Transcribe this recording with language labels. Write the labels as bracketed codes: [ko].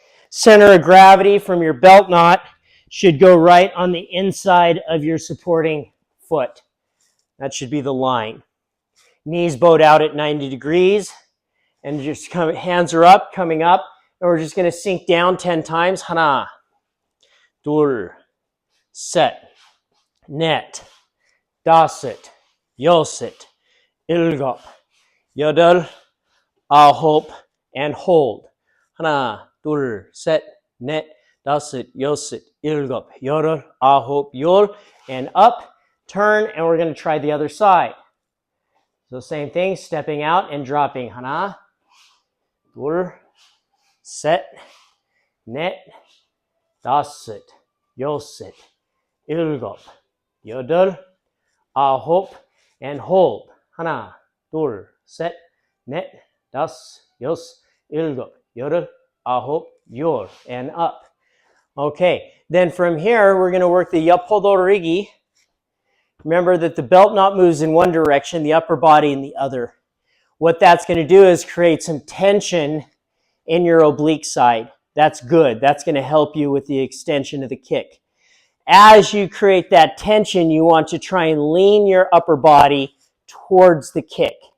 [en] Center of gravity from your belt knot should go right on the inside of your supporting foot. That should be the line. Knees bowed out at 90 degrees. And just hands are up, coming up. And we're just going to sink down 10 times. [ko] 하나, 둘, 셋, 넷, 다섯, 여섯, 일곱, 여덟, 아홉, [en] and hold. [ko] 하나, 둘, 셋, 넷, 다섯, 여섯, 일곱, 여덟, 아홉, 열. [en] And up, turn, and we're going to try the other side. So same thing, stepping out and dropping. [ko] 하나, 둘, 셋, 넷, 다섯, 여섯, 일곱, 여덟, 아홉, [en] and hold. [ko] 하나, 둘, 셋, 넷, 다섯, 여섯, 일곱, 여덟, 아홉, 열, [en] and up. Okay, then from here, we're going to work the yapodorigi. Remember that the belt knot moves in one direction, the upper body in the other. What that's going to do is create some tension in your oblique side. That's good. That's going to help you with the extension of the kick. As you create that tension, you want to try and lean your upper body towards the kick.